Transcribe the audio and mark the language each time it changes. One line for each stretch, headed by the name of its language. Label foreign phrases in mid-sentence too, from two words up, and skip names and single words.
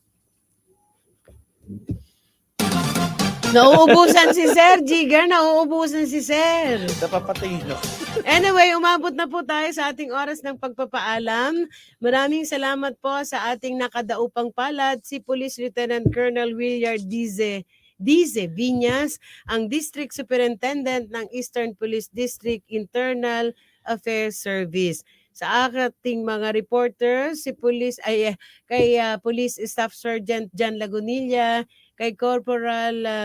Filipino: Nauubusan si Sir, Jigger, nauubusan si Sir. Napapatay, no? Anyway, umabot na po tayo sa ating oras ng pagpapaalam. Maraming salamat po sa ating nakadaupang palad, si Police Lieutenant Colonel Williard Dize Viñas, ang District Superintendent ng Eastern Police District Internal Affairs Service. Sa ating mga reporters, kay Police Staff Sergeant John Lagunilla, kay Corporal